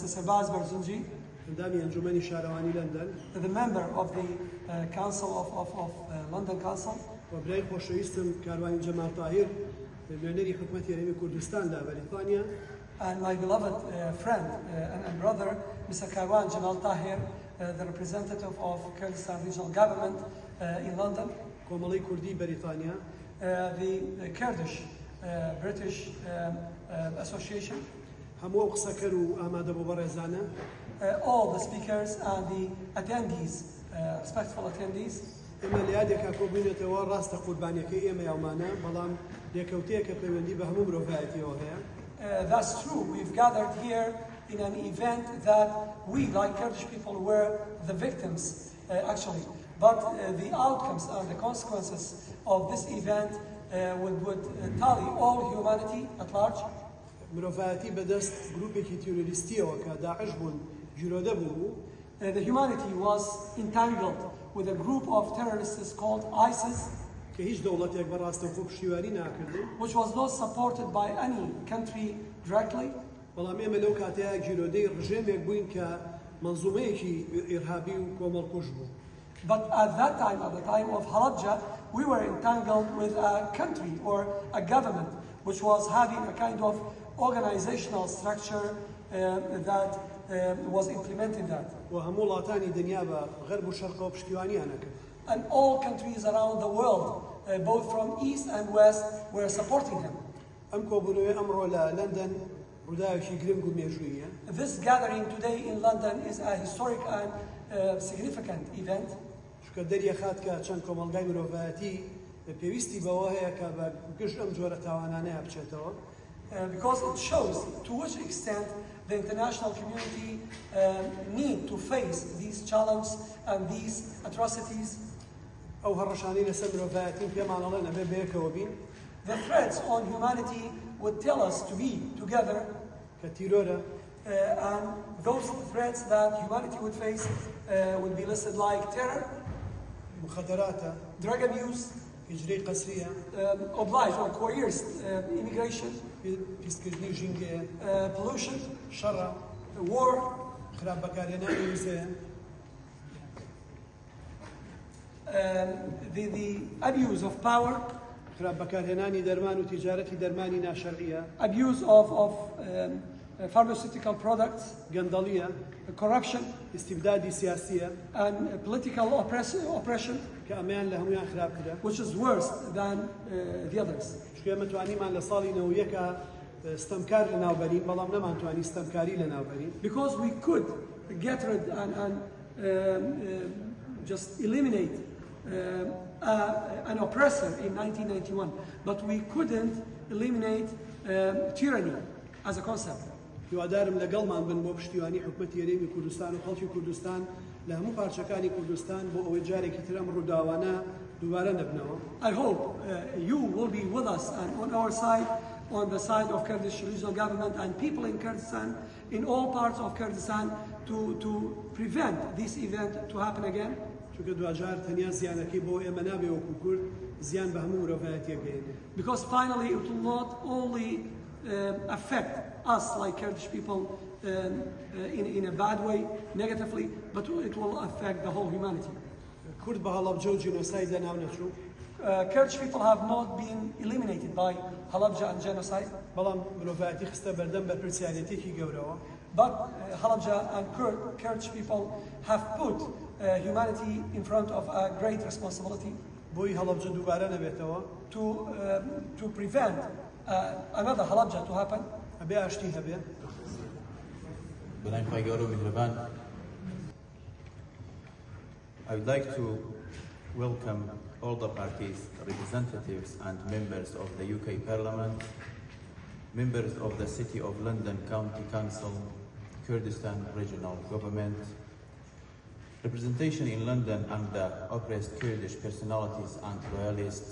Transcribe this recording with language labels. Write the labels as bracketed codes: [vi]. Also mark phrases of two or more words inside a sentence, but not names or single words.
[en] Sabaz Barzunji, the member of the Council of London Council, and my beloved friend and brother, Mr. Karwan Jamal Tahir, the representative of Kurdistan Regional Government in London, [ckb] کۆمەڵەی کوردی بەریتانیا, [en] the Kurdish British Association, [ckb] هەموو ئەو قسەکەر و ئامادە بۆ بەڕێزانە, [en] all the speakers and the attendees, respectful attendees. [ckb] ئێمە لە یادێکا کۆبوونێتەوە ڕاستە قوربانیەکەی ئێمە یاومانە, بەڵام لێکەوتەیەکە پەیوەندی بە هەموو مرۆڤایەتیەوە هەیە. [en] That's true. We've gathered here in an event that we, like Kurdish people, were the victims, actually. But the outcomes and the consequences of this event would tally all humanity at large. [ckb] مرۆڤایەتی بەدەست گروپێکی تیرۆریستیەوە کە داعش بوون گیرۆدە بوو. [en] The humanity was entangled with a group of terrorists called ISIS, [ckb] کە هیچ دەوڵەتێک بەڕاستەوخۆ پشتیوانی ناکردو, [en] which was not supported by any country directly. [ckb] بەڵام ئێمە لەو کاتەیە گیرۆدەی ڕژێمێک بووین کە منزومەیەکی ئیرهابی و کۆمەڵکوژ بوو. [en] But at that time, at the time of Halabja, we were entangled with a country or a government which was having a kind of organizational structure that was implementing that. [ckb] وهەموو وڵاتانی دنیا بە غەرب و شەرقەوە پشتیوانیان ئەکرد. [en] And all countries around the world, both from east and west, were supporting him. [ckb] ئەم کۆبوونەوەی ئەمڕۆ لە لەندەن ڕووداوێکی گرنگ و مێژوویە. [en] This gathering today in London is a historic and significant event. [ckb] چونکە دەریەخات کە چەند کۆمەڵگای مرۆڤایەتی پێویستی بەوە هەیە کە بە گشت ئەم جۆرە تاوانانەیە بچێتەوە. [en] Because it shows to which extent the international community need to face these challenges and these atrocities. [ckb] ئەو هەڕەشانەی لەسەر مرۆڤایەتین پێمان ئەڵێن ئەبێ بەیەکەوە بین. [en] The threats on humanity would tell us to be together. [ckb] کە تیرۆرە. [en] And those threats that humanity would face would be listed like terror, [ckb] مخدراتە, [en] drug abuse, [ckb] هجرەی قەسریە, [en] obliged or coerced immigration, [ckb] پیسکردنی ژینگەیە, [en] pollution, [ckb] شەڕە, [en] war, [ckb] خراپ بەکارهێنانی وزەیە, [en] the abuse of power, [ckb] خراپ بەکارهێنانی دەرمان و تیجارەتی دەرمانی ناشەرعیە, [en] abuse of pharmaceutical products, [ckb] گەندەڵیە, [en] corruption, [ckb] استیبدادی سیاسیە, [en] and political oppression, [ckb] کە ئەمەیان لە هەمویان خراپترە, [en] which is worse than the others. [ckb] چکە ئێمە توانیمان لە ساڵی 91 ستەمکار لە ناوبەرین بەڵام نەمانتوانی ستەمکاری لە ناوبەرین. [en] Because we could get rid and just eliminate an oppressor in 1991, but we couldn't eliminate tyranny as a concept. [ckb] هیوادارم لەگەڵمان بن بۆ پشتیوانی حکومەتی هەرێمی کوردستان و خەڵکی کوردستان لە هەموو پارچەکانی کوردستان بۆ ئەوەی جارێکی تر ئەم ڕووداوانە دووبارە نەبنەوە. [en] I hope you will be with us and on our side, on the side of Kurdish regional government and people in Kurdistan, in all parts of Kurdistan, to prevent this event to happen again. [ckb] چونکە دوجار تەنیا زیانەکەی بۆ ئێمە نابێ وەکو کورد زیان بە هەموو مرۆڤایەتیەک گەیەنێ. [en] Because finally it will not only affect us like Kurdish people in a bad way, negatively, but it will affect the whole humanity. [ckb] کورد بە هەڵەبجە و جینۆسایدە ناو نەچوو. [en] Kurdish people have not been eliminated by Halabja and genocide. [ckb] بەڵام مرۆڤایەتی خستە بەردەم بە پرسیارەتێکی گەورەوە. [en] But Halabja and Kurdish people have put humanity in front of a great responsibility. [ckb] بۆی هەڵەبجە دووبارە نەبێتەوە. [en] To prevent another Halabja to happen. [ckb] ئەبێ ئاشتی هەبێ. بەلای خی گەورە و میهرەبان. [en] I would like to welcome all the parties, representatives and members of the UK Parliament, members of the City of London County Council, Kurdistan Regional Government, representation in London and the oppressed Kurdish personalities and loyalists.